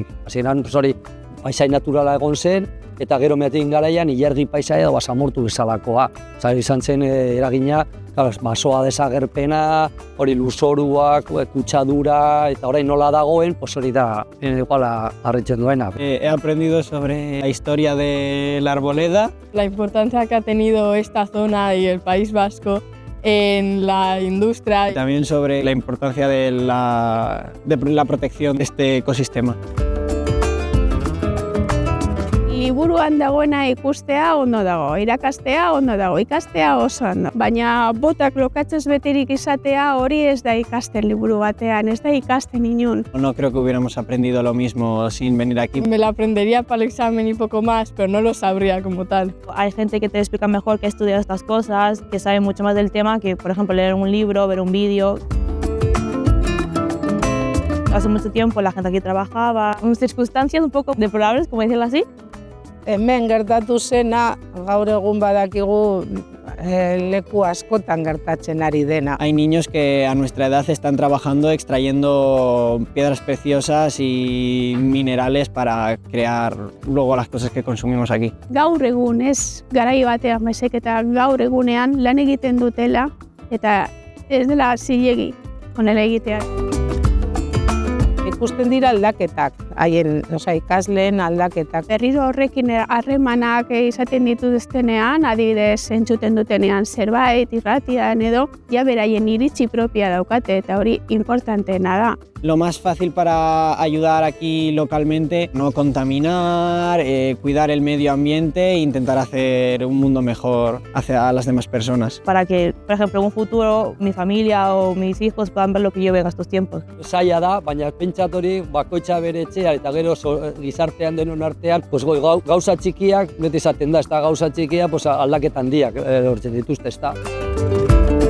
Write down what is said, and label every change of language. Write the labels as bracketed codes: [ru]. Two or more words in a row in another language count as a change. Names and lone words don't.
[eu] Hasieran paisain naturala egon zen, eta gero meategin garaian ilargi paisaia edo basamortu bezalakoa. Izan zen eragina, basoa desagerpena, hori lurzoruak, kutsadura, eta orain nola dagoen, hori da iguala harritzen duena. [es] He aprendido sobre la historia de la arboleda. La importancia que ha tenido esta zona y el País Vasco en la industria. También sobre la importancia de la protección de este ecosistema. [eu] Liburuan dagoena ikustea ondo dago, irakastea ondo dago, ikastea oso ondo. Baina botak lokatzez beterik izatea hori ez da ikasten liburu batean, ez da ikasten inun. [es] No creo que hubiéramos aprendido lo mismo sin venir aquí. Me la aprendería para el examen y poco más, pero no lo sabría como tal. Hay gente que te explica mejor, que ha estudiado estas cosas, que sabe mucho más del tema que, por ejemplo, leer un libro, ver un vídeo. Hace mucho tiempo la gente aquí trabajaba, en circunstancias un poco deplorables, como decirlo así. [eu] Hemen gertatu zena, gaur egun badakigu leku askotan gertatzen ari dena. [es] Hay niños que a nuestra edad están trabajando extrayendo piedras preciosas y minerales para crear luego las cosas que consumimos aquí. [eu] Gaur egun ez garai batean baizik eta gaur egunean lan egiten dutela eta ez dela zilegi honela egiteak. Ikusten dira aldaketak, haien ikasleen aldaketak. Berriro horrekin harremanak izaten dituztenean, adibidez entzuten dutenean zerbait, irratian edo, ja beraien iritzi propia daukate eta hori importanteena da. [es] Lo más fácil para ayudar aquí localmente, no contaminar, cuidar el medio ambiente e intentar hacer un mundo mejor hacia las demás personas. Para que, por ejemplo, en un futuro mi familia o mis hijos puedan ver lo que yo veo en estos tiempos. [eu] Zaila da, baina pentsat hori bakoitza bere etxea eta gero gizartean denon artean, gauza txikiak, beti izaten da, ez da gauza txikia, aldaketa handiak lortzen dituzte, ez da.